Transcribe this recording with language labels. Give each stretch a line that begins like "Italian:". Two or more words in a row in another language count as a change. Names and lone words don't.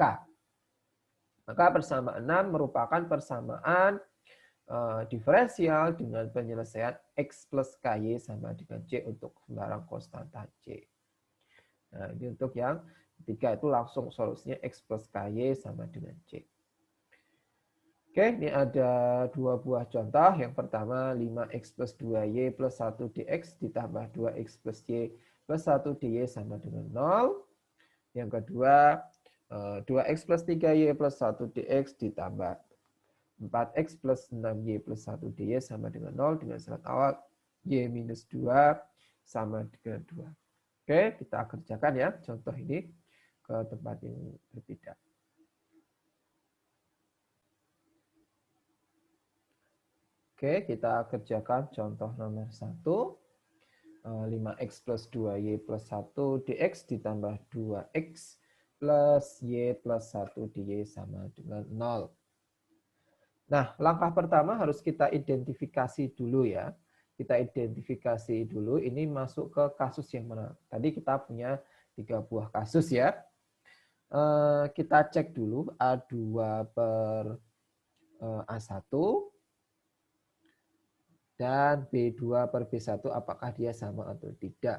Indonesian: Maka persamaan 6 merupakan persamaan diferensial dengan penyelesaian X plus KY sama dengan C untuk sembarang konstanta C. Nah, ini untuk yang ketiga itu langsung solusinya X plus KY sama dengan C. Oke, ini ada dua buah contoh. Yang pertama 5X plus 2Y plus 1 DX ditambah 2X plus Y plus 1 DY sama dengan 0. Yang kedua 2X plus 3Y plus 1 DX ditambah 4X plus 6Y plus 1 DY sama dengan 0 dengan syarat awal Y minus 2 sama dengan 2. Oke, kita kerjakan ya contoh ini ke tempat yang berbeda. Oke, kita kerjakan contoh nomor 1. 5X plus 2Y plus 1 DX ditambah 2X plus Y plus 1 DY sama dengan 0. Nah, langkah pertama harus kita identifikasi dulu ya. Kita identifikasi dulu ini masuk ke kasus yang mana. Tadi kita punya 3 buah kasus ya. Kita cek dulu A2 per A1 dan B2 per B1 apakah dia sama atau tidak.